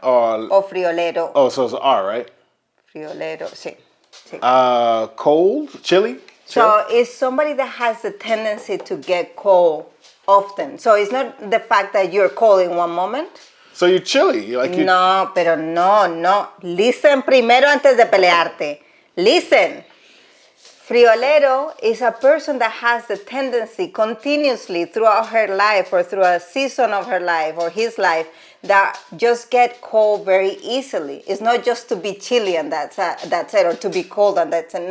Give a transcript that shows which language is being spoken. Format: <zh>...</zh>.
<es>O friolero.</es> <en>Oh, so it's an R, right?</en> <es>Friolero, sí.</es> <en>Cold? Chilly? So it's somebody that has the tendency to get cold often. So it's not the fact that you're cold in one moment. So you're chilly.</en> <es>No, pero no.</es> <en>Listen</en> <es>primero antes de pelearte.</es> <en>Listen. Friolero is a person that has the tendency continuously throughout her life or through a season of her life or his life that just get cold very easily. It's not just to be chilly and that's it, or to be cold and that's it.</en>